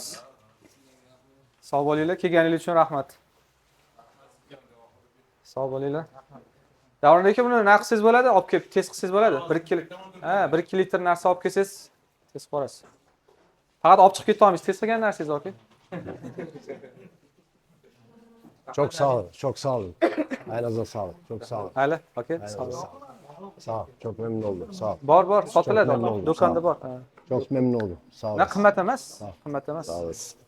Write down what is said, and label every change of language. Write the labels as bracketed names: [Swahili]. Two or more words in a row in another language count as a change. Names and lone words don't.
[Uzbek] Sog' bo'linglar, kelganingiz uchun rahmat. Sog' bo'linglar. Davron aka, buni nima qilsangiz bo'ladi? Olib kelib test qilsangiz bo'ladi. 1-2 litr narsa olib kelsangiz, test qilasiz. Faqat olib chiqib keta olmaysiz, test qilgan narsangiz olib. [Turkish] Çok sağ olun. Çok sağ olun. Ayağınıza sağlık. Çok sağ olun. [Uzbek] Mayli, aka, [Turkish] Ayağınıza [Uzbek] sog' [Turkish] sağlık. Sağ ol. Çok memnun oldum. Sağ ol. [Uzbek] Bor, sotiladi. [Turkish] memnun oldum, [Uzbek] Do'konda [Turkish] sağ [Uzbek] bor. [Turkish] Çok memnun oldum. Sağ [Uzbek] Na [Turkish] olasın. [Uzbek] qimmat emas. Qimmat emas. [Turkish] Sağ olasın.